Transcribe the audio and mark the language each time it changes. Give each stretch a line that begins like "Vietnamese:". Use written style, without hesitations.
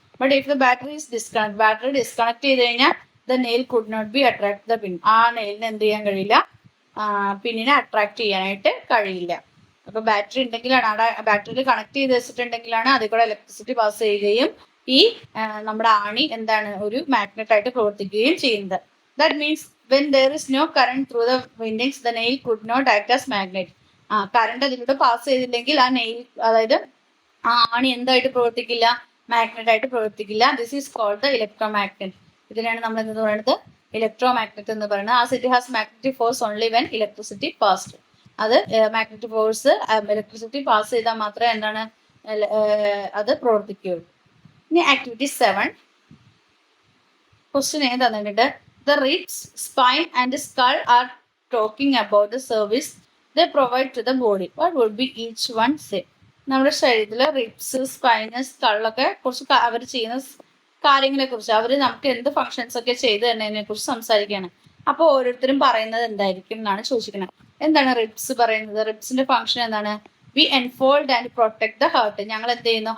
English: but if the battery is disconnect,
Malayalam: battery disconnect ചെയ്ത് കഴിഞ്ഞാൽ
English: The nail could not be attract the pin.
Malayalam: ആ നെയിലിന് എന്ത് ചെയ്യാൻ കഴിയില്ല? പിന്നിനെ അട്രാക്ട് ചെയ്യാനായിട്ട് കഴിയില്ല. അപ്പൊ ബാറ്ററി ഉണ്ടെങ്കിലാണ്, ബാറ്ററിയിൽ കണക്ട് ചെയ്ത് വെച്ചിട്ടുണ്ടെങ്കിലാണ് അതിൽ കൂടെ ഇലക്ട്രിസിറ്റി പാസ് ചെയ്യുകയും ഈ നമ്മുടെ ആണി എന്താണ്? ഒരു മാഗ്നറ്റ് ആയിട്ട് പ്രവർത്തിക്കുകയും ചെയ്യുന്നത്.
English: That means when there is no current through the windings, the nail could not act as magnet.
Malayalam: Current അതിലൂടെ പാസ് ചെയ്തില്ലെങ്കിൽ ആ നെയിൽ, അതായത് ആ ആണി എന്തായിട്ട് പ്രവർത്തിക്കില്ല? മാഗ്നറ്റ് ആയിട്ട് പ്രവർത്തിക്കില്ല.
English: This is called the electromagnet.
Malayalam: ഇതിനാണ് നമ്മൾ എന്ത് പറയുന്നത്? ഇലക്ട്രോമാഗ്നറ്റ് എന്ന് പറയുന്നത്.
English: As it has magnetic force only when electricity passed.
Malayalam: അത് മാഗ്നറ്റിക് ഫോഴ്സ് ഇലക്ട്രിസിറ്റി പാസ് ചെയ്താൽ മാത്രമേ എന്താണ് അത് പ്രവർത്തിക്കുകയുള്ളൂ. ഇനി ആക്ടിവിറ്റി 7 ക്വസ്റ്റ്യൻ തന്നിട്ടുണ്ട്.
English: The ribs, spine and skull are talking about the service they provide to the body. What would be each one say?
Malayalam: നമ്മുടെ ശരീരത്തിലെ ribs, spine, സ്കളൊക്കെ കുറിച്ച് അവർ ചെയ്യുന്ന കാര്യങ്ങളെ കുറിച്ച്, അവർ നമുക്ക് എന്ത് ഫങ്ഷൻസ് ഒക്കെ ചെയ്തു തരുന്നതിനെ കുറിച്ച് സംസാരിക്കുകയാണ്. അപ്പോൾ ഓരോരുത്തരും പറയുന്നത് എന്തായിരിക്കും എന്നാണ് ചോദിച്ചിരിക്കുന്നത്. എന്താണ് റിബ്സ് പറയുന്നത്? റിബ്സിന്റെ ഫങ്ഷൻ എന്താണ്?
English: We enfold and protect the heart.
Malayalam: ഞങ്ങൾ എന്ത് ചെയ്യുന്നു?